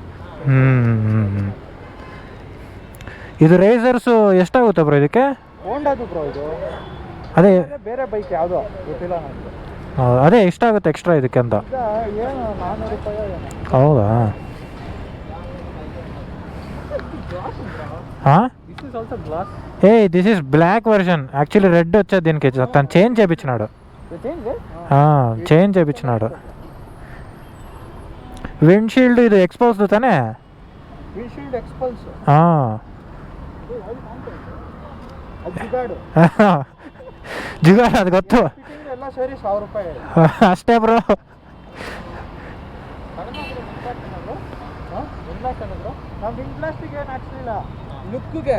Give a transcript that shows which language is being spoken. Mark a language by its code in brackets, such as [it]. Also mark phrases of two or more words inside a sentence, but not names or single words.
[kn] ಇದು ರೇಸರ್ಸು ಎಷ್ಟಾಗುತ್ತೆ ಬ್ರೋ ಇದಕ್ಕೆ? ಹೋಂಡಾದು ಬ್ರೋ ಇದು. ಅದೇ ಬೇರೆ ಬೈಕ್ ಯಾವುದೋ ಗೊತ್ತಿಲ್ಲ ನನಗೆ. ಅದೇ ಎಷ್ಟಾಗುತ್ತೆ ಎಕ್ಸ್ಟ್ರಾ ಇದಕ್ಕೆ ಅಂತ? ಏನು 400 ರೂಪಾಯಿ ಏನು. ಹೌದಾ? ಹಾಂ [en] this is also glass. this is black version. actually red [te] వచ్చేది దీనికి. తను చేంజ్ చేయించినాడు. చేంజ్ చేయించినాడు. విండ్షీల్డ్ ఇది ఎక్స్పోజ్ ತಾನೇ? [en] windshield expels. [kn] ಜುಗಾಡ್ ಅದು ಗೊತ್ತು. ಎಲ್ಲ ಸೇರಿ 1000 ರೂಪಾಯಿ ಅಷ್ಟೇ ಬ್ರೋ. ಲುಕ್ಗೆ